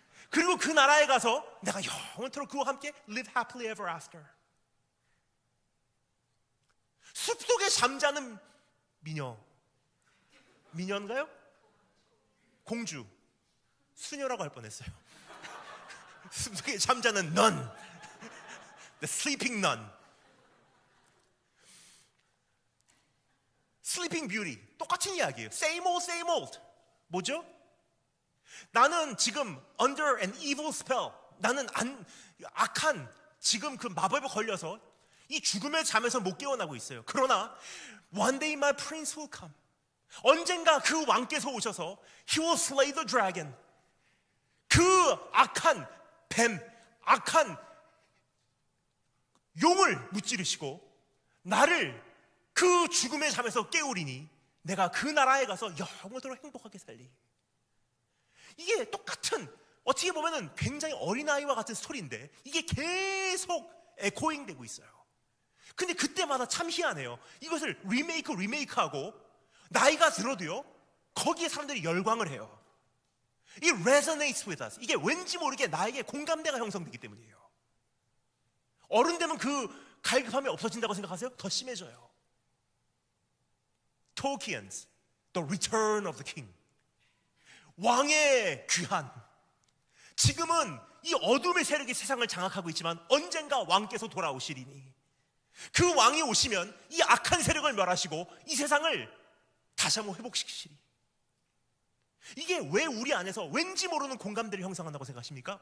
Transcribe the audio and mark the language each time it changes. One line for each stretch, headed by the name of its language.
Korean: 그리고 그 나라에 가서 내가 영원토록 그와 함께
English: live happily ever after.
Korean: 숲속에 잠자는 미녀인가요? 공주, 수녀라고 할 뻔했어요. 숲속에 잠자는
English: nun, the sleeping nun, sleeping beauty,
Korean: 똑같은 이야기예요.
English: Same old, same old.
Korean: 뭐죠? 나는 지금
English: under an evil spell,
Korean: 나는 악한 지금 그 마법에 걸려서 이 죽음의 잠에서 못 깨어나고 있어요.
English: 그러나 one day my prince will come.
Korean: 언젠가 그 왕께서 오셔서
English: he will slay the dragon.
Korean: 그 악한 뱀, 악한 용을 무찌르시고 나를 그 죽음의 잠에서 깨우리니 내가 그 나라에 가서 영원토록 행복하게 살리. 이게 똑같은, 어떻게 보면은 굉장히 어린아이와 같은 스토리인데 이게 계속 에코잉 되고 있어요. 근데 그때마다 참 희한해요. 이것을 리메이크하고 나이가 들어도요 거기에 사람들이 열광을 해요.
English: It resonates with us.
Korean: 이게 왠지 모르게 나에게 공감대가 형성되기 때문이에요. 어른 되면 그 갈급함이 없어진다고 생각하세요? 더 심해져요.
English: Tolkien's The Return of the King,
Korean: 왕의 귀환. 지금은 이 어둠의 세력이 세상을 장악하고 있지만 언젠가 왕께서 돌아오시리니 그 왕이 오시면 이 악한 세력을 멸하시고 이 세상을 다시 한번 회복시키시리. 이게 왜 우리 안에서 왠지 모르는 공감대를 형성한다고 생각하십니까?